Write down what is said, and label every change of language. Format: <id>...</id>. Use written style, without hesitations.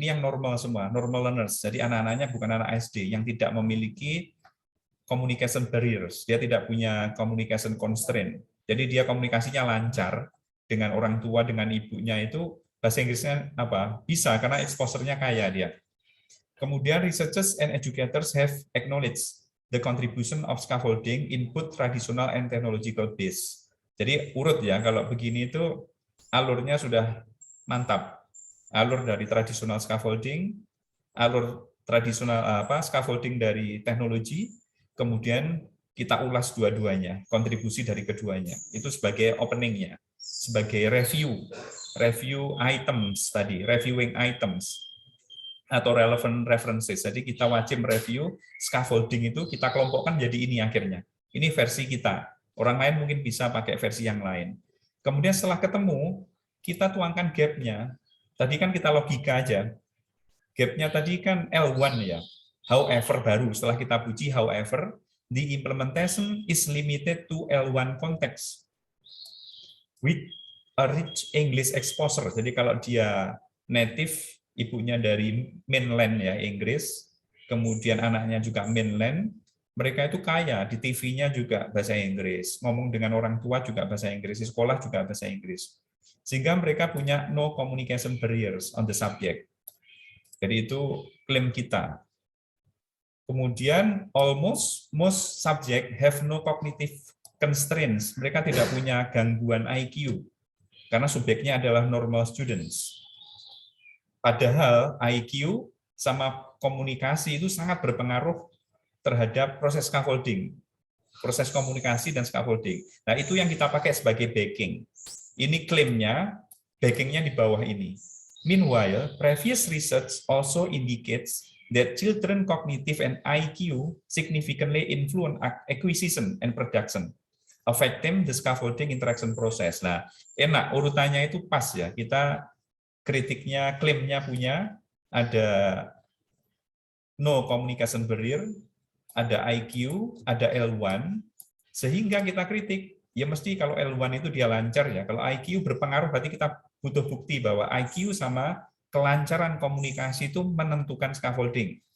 <id>Ini yang normal semua, normal learners. Jadi anak-anaknya bukan anak SD, yang tidak memiliki communication barriers. Dia tidak punya communication constraint. Jadi dia komunikasinya lancar dengan orang tua, dengan ibunya itu bahasa Inggrisnya bisa karena exposure-nya kaya dia.</id> <en>Kemudian researchers and educators have acknowledged the contribution of scaffolding input traditional and technological base.</en> <id>Jadi urut ya, kalau begini itu alurnya sudah mantap. Alur dari tradisional scaffolding, alur tradisional scaffolding dari teknologi, kemudian kita ulas dua-duanya, kontribusi dari keduanya. Itu sebagai openingnya, sebagai review items tadi, reviewing items atau relevant references. Jadi kita wajib review scaffolding itu, kita kelompokkan jadi ini akhirnya. Ini versi kita. Orang lain mungkin bisa pakai versi yang lain. Kemudian setelah ketemu, kita tuangkan gap-nya. Tadi kan kita logika aja. Gap-nya tadi kan L1 ya.</id> <en>However</en> <id>baru, setelah kita puji</id> <en>however, the implementation is limited to L1 context with a rich English exposure.</en> <id>Jadi kalau dia native, ibunya dari mainland ya, Inggris, kemudian anaknya juga mainland, mereka itu kaya, di TV-nya juga bahasa Inggris, ngomong dengan orang tua juga bahasa Inggris, di sekolah juga bahasa Inggris. Sehingga mereka punya</id> <en>no communication barriers on the subject.</en> <id>Jadi itu klaim kita.</id> <en>Kemudian most subject have no cognitive constraints.</en> <id>Mereka tidak punya gangguan IQ karena subjeknya adalah normal students. Padahal IQ sama komunikasi itu sangat berpengaruh terhadap proses scaffolding, proses komunikasi dan scaffolding. Nah, itu yang kita pakai sebagai backing. Ini klaimnya, backingnya di bawah ini.</id> <en>Meanwhile, previous research also indicates that children cognitive and IQ significantly influence acquisition and production, affecting the scaffolding interaction process.</en> <id>Nah, enak, urutannya itu pas ya. Kita kritiknya, klaimnya punya, ada no communication barrier, ada IQ, ada L1, sehingga kita kritik, ya mesti kalau L1 itu dia lancar ya, kalau IQ berpengaruh berarti kita butuh bukti bahwa IQ sama kelancaran komunikasi itu menentukan scaffolding.</id>